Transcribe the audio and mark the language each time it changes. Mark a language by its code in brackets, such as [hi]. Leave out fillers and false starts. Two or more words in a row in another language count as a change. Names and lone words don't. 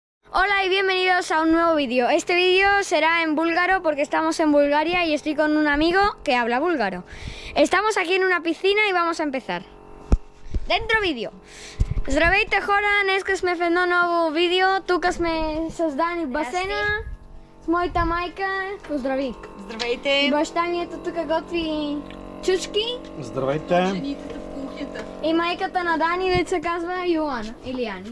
[es] Hola y bienvenidos a un nuevo vídeo. Este vídeo será en búlgaro porque estamos en Bulgaria y estoy con un amigo que habla búlgaro. Estamos aquí en una piscina y vamos a empezar. Dentro vídeo. [bg] Здравейте хора, днеска сме в едно ново видео. Тук сме с Дани в басейна. С моята майка. Поздрави. Здравейте! Баща ми ето тук готви чучки. Здравейте! Жените в кухнята. И майката на Дани, дето се казва Йоана или Ани.